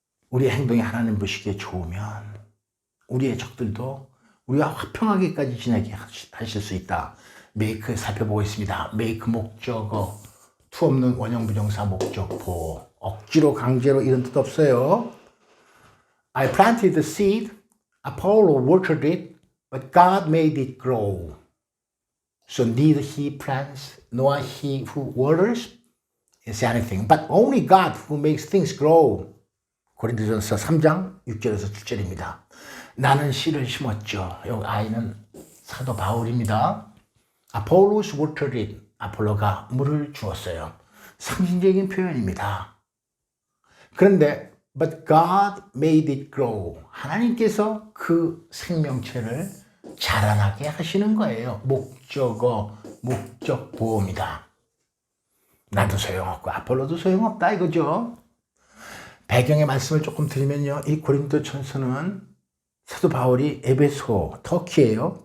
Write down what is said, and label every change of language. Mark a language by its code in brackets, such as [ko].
[ko] 우리의 행동이 하나님 보시기에 좋으면 우리의 적들도 우리와 화평하게까지 지내게 하실 수 있다. make 살펴보고 있습니다. make 목적어, 투 없는 원형 부정사 목적보, 억지로 강제로 이런 뜻 없어요. [en] I planted the seed, Apollo watered it, but God made it grow. So neither he plants nor he who waters is anything, but only God who makes things grow. [ko] 고린도전서 3장 6절에서 7절입니다. 나는 씨를 심었죠. 여기 아이는 사도 바울입니다. [en] Apollos watered it. [ko] 아폴로가 물을 주었어요. 상징적인 표현입니다. 그런데 [en] but God made it grow. [ko] 하나님께서 그 생명체를 자라나게 하시는 거예요. 목적어, 목적보호입니다. 나도 소용없고 아폴로도 소용없다 이거죠. 배경의 말씀을 조금 드리면요. 이 고린도 전서는 사도 바울이 에베소, 터키예요.